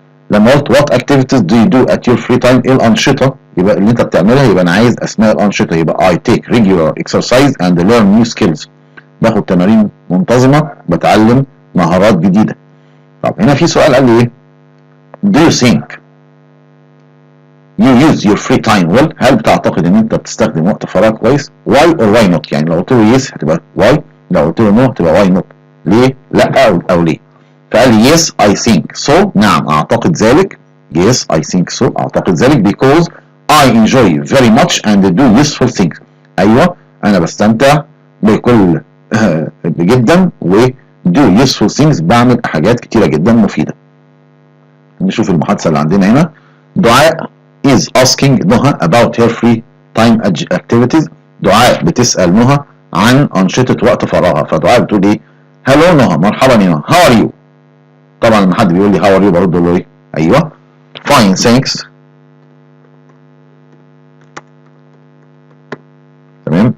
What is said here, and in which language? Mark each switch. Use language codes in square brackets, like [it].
[ar] لما قلت [en] what activities do you do at your free time، [ar] ايه الانشطه يبقى اللي انت بتعملها، يبقى انا عايز اسماء الانشطه، يبقى [en] I take regular exercise and learn new skills، [ar] باخد تمارين منتظمه، بتعلم مهارات جديده. طب هنا في سؤال قال لي ايه [en] do you think you use your free time well، [ar] هل بتعتقد ان انت بتستخدم وقت فراغ كويس؟ [en] why or why not، [ar] يعني لو قلت له yes هتبقى why، لو قلت له no هتبقى why not، ليه لا او ليه. [en] فقال لي yes I think so، [ar] نعم اعتقد ذلك، [en] yes I think so اعتقد ذلك because I enjoy very much and do useful things، [ar] ايوه انا بستمتع بكل جدا [en] و do useful things، [ar] بعمل حاجات كتيره جدا مفيده. نشوف المحادثه اللي عندنا هنا. دعاء [en] is asking [ar] نهى [en] about her free time activities، [ar] دعاء بتسال نهى عن انشطه وقت فراغها. فدعاء بتقول ايه hello نهى، مرحبا يا نهى، [en] how are you. [ar] طبعا لما حد بيقول لي how are you برد له ايه ايوه [en] fine thanks، [ar] تمام.